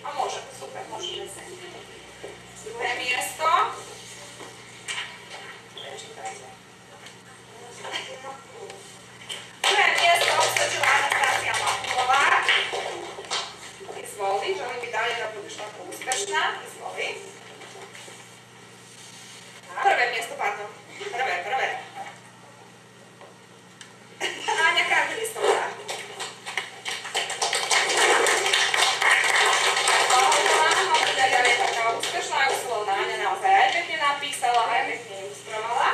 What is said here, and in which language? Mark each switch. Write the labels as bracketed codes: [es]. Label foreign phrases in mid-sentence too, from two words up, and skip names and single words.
[sk] A môže, super, môžeme sem. Druhé miesto. Prečítajte. Druhé miesto obsadila Anastácia Machulová. Izvoli, želím mi ďalej, [sr] da budeš tako úspešná. Izvoli. [sk] Prvé miesto, pardon. Prvé. Áňa Kardilistová. Úspešná a usilovná Áňa naozaj aj pekne napísala, aj pekne ilustrovala.